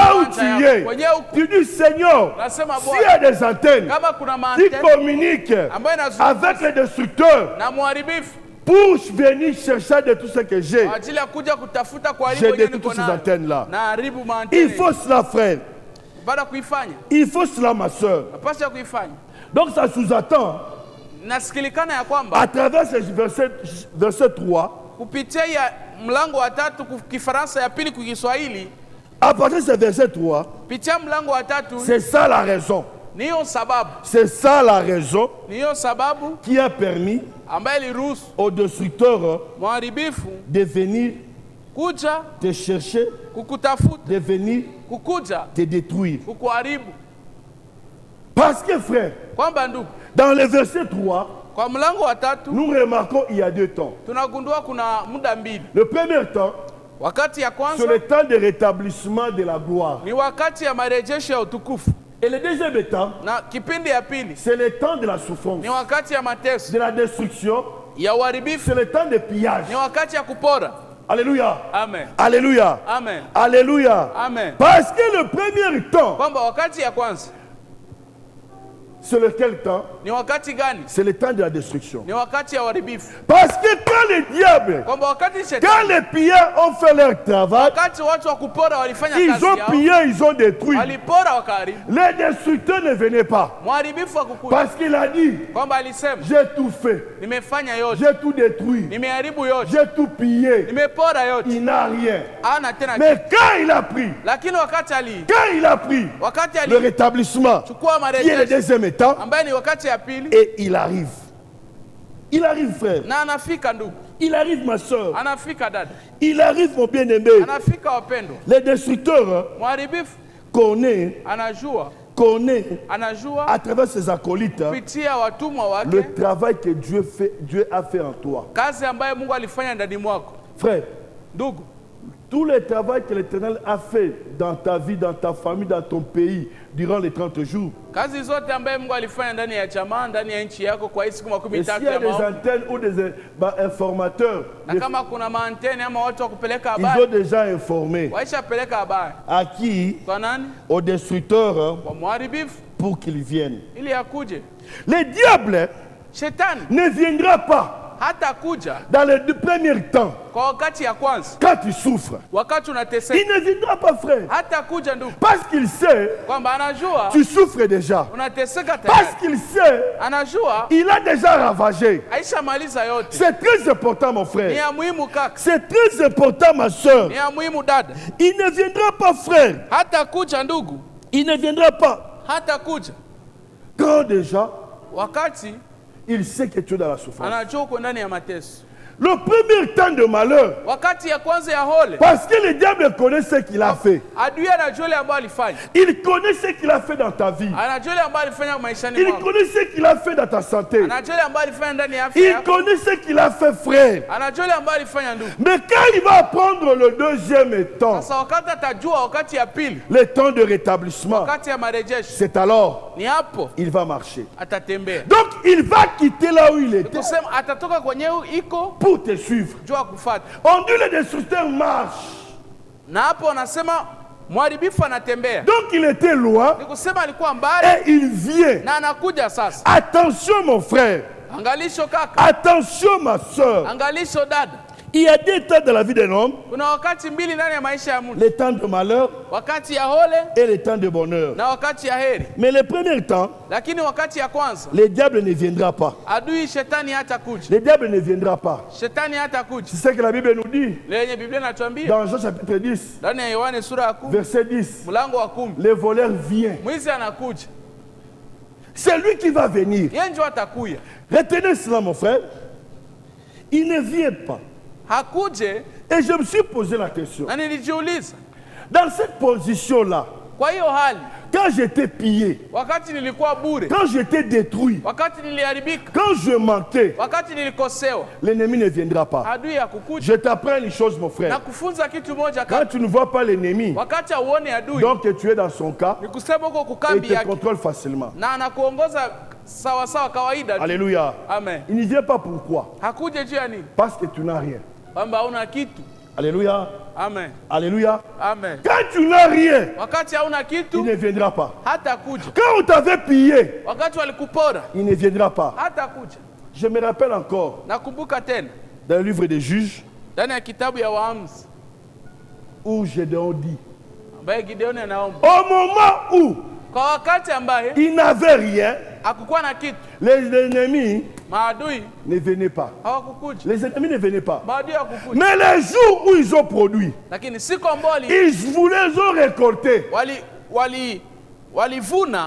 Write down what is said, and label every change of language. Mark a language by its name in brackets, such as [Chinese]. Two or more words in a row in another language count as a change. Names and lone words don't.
[French] là où [Swahili] kiwanja [French] tu [Swahili] yako. [French] es. [Swahili] Kwenye huko [French] Tu dis Seigneur, [Swahili] nasema [French] s'il y [Swahili] Bwana, [French] a des antennes [Swahili] kama kuna [French] qui [Swahili] maanteni [French] communiquent [Swahili] ambayo inazungumza [French] avec les destructeurs [Swahili] na mharibifu [French] pour venir chercher de tout ce que j'ai, [Swahili] kwa ajili ya kuja kutafuta kwa [French] j'ai [Swahili] haribu yenye [French] détruit [Swahili] niko [French] toutes ces [Swahili] nayo [French] antennes-là. [Swahili] na haribu maanteni. [French] Il faut cela, frère. [Swahili] Baada kuifanya [French] Il faut cela, ma soeur. [Swahili] napasha kuifanya. [French] Donc ça sous-attend, [Swahili] Nasikilikana ya kwamba [French] à travers ce verset 3, [Swahili] kupitia ya mlango wa tatu Kifaransa, ya pili Kiswahili, [French] à partir de ce verset 3, [Swahili] kupitia mlango wa tatu, [French] c'est ça la raison. [Swahili] niyo sababu, [French] C'est ça la raison [Swahili] niyo sababu [French] qui a permis [Swahili] ambaye iliruhusu [French] aux destructeurs [Swahili] mharibifu [French] de venir [Swahili] kuja [French] te chercher, [Swahili] kukutafuta, [French] de venir [Swahili] kukuja [French] te détruire. [Swahili] kukuharibu. [French] Parce que, frère, [Swahili] Kwamba ndugu, [French] dans le verset 3, [Swahili] kwa mlango wa tatu [French] nous remarquons il y a deux temps. [Swahili] tunagundua kuna muda mbili. [French] Le premier temps, [Swahili] Wakati ya [French] c'est [Swahili] kwanza [French] le temps de rétablissement de la gloire. [Swahili] ni wakati ya marejesho ya utukufu, [French] Et le deuxième temps, [Swahili] na kipindi ya pili [French] c'est le temps de la souffrance, [Swahili] ni wakati ya mateso, [French] de la destruction, [Swahili] ya uharibifu, [French] c'est le temps de pillage. [Swahili] ni wakati ya kupora. [French] Alléluia. [Swahili] Amen. [French] Alléluia. [Swahili] Amen. [French] Alléluia. [Swahili] Amen. [French] Parce que le premier temps, [Swahili] Kwamba wakati ya kwanza [French] c'est lequel temps? [Swahili] ni wakati gani? [French] C'est le temps de la destruction. [Swahili] Ni wakati ya uharibifu. [French] Parce que quand le diable, [Swahili] Kwamba wakati [French] quand [Swahili] shetani, [French] les pilleurs ont fait leur travail, [Swahili] wakati watu wa kupora walifanya [French] ils [Swahili] kazi [French] ont [Swahili] yao, [French] pillé, ils ont détruit. [Swahili] walipora wakaharibu, [French] Les destructeurs ne venaient pas. [Swahili] mharibifu hakukuja. [French] Parce qu'il a dit, [Swahili] Kwamba alisema [French] j'ai tout fait, [Swahili] nimefanya yote, [French] j'ai tout détruit, [Swahili] nimeharibu yote, [French] j'ai tout pillé. [Swahili] nimepora yote, [French] Il n'a rien. [Swahili] hana tena kitu. [French] Mais quand il a pris, [Swahili] Lakini wakati [French] le [Swahili] ali [French] rétablissement, [Swahili] chukua [French] qui est le [Swahili] marejesho [French] deuxième état, [Swahili] ambaye ni wakati ya pili, [French] et il arrive. Il arrive, frère. [Swahili] na anafika ndugu, [French] Il arrive, ma soeur. [Swahili] anafika dada, [French] Il arrive, mon bien-aimé. [Swahili] anafika wapendwa. [French] Les destructeurs [Swahili] Mharibifu [French] connaissent [Swahili] anajua [French] à travers ses acolytes [Swahili] kupitia watumwa [French] le [Swahili] wake [French] travail que Dieu a fait en toi. [Swahili] kazi ambayo Mungu alifanya ndani mwako. [French] Frère, [Swahili] Ndugu, [French] tout le travail que l'Éternel a fait dans ta vie, dans ta famille, dans ton pays, durant les 30 jours. [Swahili] kazi zote ambayo Mungu alifanya ndani ya jamaa, ndani ya nchi yako kwa hii siku [French] Et s'il [Swahili] 13 [French] y a [Swahili] ya [French] des [Swahili] maombi, [French] antennes ou des informateurs, [Swahili] na kama kuna maanteni ama watu wa kupeleka [French] ils ont [Swahili] habari, [French] déjà informé [Swahili] waishapeleka habari [French] à qui? [Swahili] kwa nani? [French] Aux destructeurs [Swahili] Kwa mharibifu, [French] pour qu'ils viennent. [Swahili] ili akuje. [French] Le diable [Swahili] Shetani [French] ne viendra pas [Swahili] hata kuja [French] dans le premier temps [Swahili] kwa wakati ya kwanza, [French] quand tu souffres. [Swahili] wakati unateseka, [French] Il ne viendra pas, frère, [Swahili] hata kuja ndugu, [French] parce qu'il sait [Swahili] kwamba anajua [French] tu souffres déjà. [Swahili] unateseka [French] Parce [Swahili] tayari, [French] qu'il sait [Swahili] anajua [French] il a déjà ravagé. [Swahili] aishamaliza yote. [French] C'est très important, mon [Swahili] Ni [French] frère. [Swahili] ya muhimu kaka, [French] C'est très important, ma soeur. [Swahili] ni ya muhimu dada, [French] Il ne viendra pas, frère. [Swahili] hata kuja ndugu, [French] Il ne viendra pas. [Swahili] hata kuja [French] Quand déjà, [Swahili] wakati [French] il sait que tu es dans la souffrance. [Swahili] anajua uko ndani ya mateso, [French] Le premier temps de malheur, [Swahili] wakati ya kwanza ya hole, [French] parce que le diable connaît ce qu'il a fait. [Swahili] adui anajua ile ambayo alifanya, [French] Il connaît ce qu'il a fait dans ta vie. [Swahili] anajua ile ambayo alifanya maishani [French] Il [Swahili] mwako, [French] connaît ce qu'il a fait dans ta santé. [Swahili] anajua ile ambayo alifanya ndani ya afya [French] Il [Swahili] yako, [French] connaît ce qu'il a fait, frère. [Swahili] anajua ile ambayo alifanya ndugu. [French] Mais quand il va prendre le deuxième temps, [Swahili] Sasa wakati atajua wakati ya pili, [French] le temps de rétablissement, [Swahili] wakati ya marejesho, [French] c'est alors [Swahili] ni hapo [French] il va marcher. [Swahili] atatembea. [French] Donc il va quitter là où il était [Swahili] Kusema atatoka kwenye iko [French] pour te suivre. [Swahili] jua kufuata, [French] On dit le destructeur marche. [Swahili] na hapo wanasema mharibifu anatembea. [French] Donc il était loin [Swahili] Ni kusema alikuwa mbali [French] et il vient. [Swahili] na anakuja sasa. [French] Attention mon frère, [Swahili] Angalisho kaka, [French] attention ma soeur. [Swahili] angalisho dada, [French] Il y a des temps dans la vie d'un homme, [Swahili] Kuna wakati mbili ndani ya maisha ya mtu. [French] les temps de malheur [Swahili] Wakati ya hole [French] et les temps de bonheur. [Swahili] na wakati ya heri. [French] Mais le premier temps, [Swahili] Lakini wakati ya kwanza, [French] le diable ne viendra pas. [Swahili] adui shetani hata kuja. [French] Le diable ne viendra pas. [Swahili] Shetani hata kuja. [French] C'est ce que la Bible nous dit [Swahili] Lenye Biblia inatuambia [French] dans Jean chapitre 10, [Swahili] ndani ya Yohane sura ya 10 [French] verset 10. [Swahili] mlango wa 10. [French] Le voleur vient. [Swahili] Mwizi anakuja. [French] C'est lui qui va venir. [Swahili] Yeye ndio atakuya. [French] Retenez cela, mon frère. Il ne vient pas. [Swahili] Hakuje [French] Et je me suis posé la question. [Swahili] na nilijiuliza. [French] Dans cette position-là, [Swahili] Kwa hiyo hali, [French] quand j'étais pillé, [Swahili] wakati nilikuwa bure, [French] quand j'étais détruit, [Swahili] wakati niliharibika, [French] quand je manquais, [Swahili] wakati nilikosewa, [French] l'ennemi ne viendra pas. [Swahili] adui hakukuja. [French] Je t'apprends une chose, mon [Swahili] Na [French] frère. [Swahili] kufunza kitu moja [French] Quand tu ne vois pas l'ennemi, [Swahili] wakati auone adui, [French] donc tu es dans son cas, [Swahili] ni kusema uko [French] il [Swahili] kukambi [French] te [Swahili] yake [French] contrôle facilement. [Swahili] na anakuongoza sawa sawa kawaida tu. [French] Alléluia. [Swahili] Amen. [French] Il n'y vient pas pourquoi? [Swahili] Hakuje juu ya nini? [French] Parce que tu n'as rien. [Swahili] Kwamba hauna kitu. [French] Alléluia. [Swahili] Amen. [French] Alléluia. [Swahili] Amen. [French] Quand tu n'as rien, [Swahili] Wakati hauna [French] il [Swahili] kitu [French] ne viendra pas. [Swahili] hata kuja. [French] Quand on t'avait pillé, [Swahili] Wakati walikupora [French] il ne viendra pas. [Swahili] hata kuja. [French] Je me rappelle encore, [Swahili] Nakumbuka tena [French] dans le livre des Juges, [Swahili] ndani ya kitabu ya Waamuzi [French] où Gédéon dit, [Swahili] ambaye Gideoni anaomba [French] au moment où [Swahili] kwa wakati ambaye [French] il n'avait rien, [Swahili] hakukuwa na kitu, [French] les ennemis [Swahili] maadui [French] ne venaient pas. [Swahili] hawakukuja, [French] Les ennemis ne venaient pas. [Swahili] maadui hawakukuja. [French] Mais les jours où ils ont produit, [Swahili] Lakini siku ambao [French] ils ont récolté. [Swahili] walivuna,